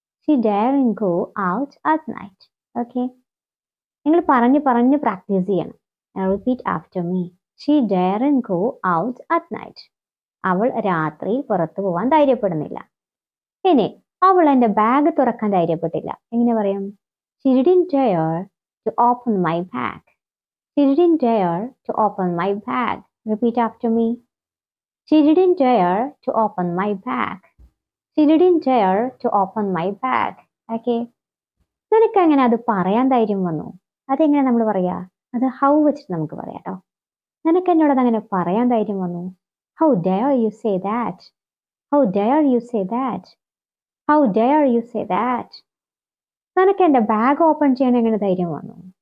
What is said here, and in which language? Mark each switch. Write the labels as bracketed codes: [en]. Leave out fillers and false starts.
[en] She daren't go out at night. Okay? [ml] നിങ്ങൾ പറഞ്ഞ് practice ചെയ്യണം. [en] Repeat after me. She daren't go out at night. [ml] അവൾ രാത്രി പുറത്തു പോകാൻ ധൈര്യപ്പെടുന്നില്ല. ഇനി അവൾ എൻ്റെ ബാഗ് തുറക്കാൻ ധൈര്യപ്പെട്ടില്ല. എങ്ങനെ പറയും? [en] She didn't dare to open my bag. She didn't dare to open my bag. Repeat after me. She didn't dare to open my bag. She didn't dare to open my bag. Okay? [ml] നിനക്ക് എങ്ങനെ അത് പറയാൻ ധൈര്യം വന്നു? അതെങ്ങനെ നമ്മൾ പറയാ? അത് ഹൗ വെച്ചിട്ട് നമുക്ക് പറയാം കേട്ടോ. നിനക്ക് എന്നോടത് അങ്ങനെ പറയാൻ ധൈര്യം വന്നു? [en] How dare you say that? How dare you say that? How dare you say that? [ml] നിനക്ക് എൻ്റെ ബാഗ് ഓപ്പൺ ചെയ്യാൻ എങ്ങനെ ധൈര്യം വന്നു?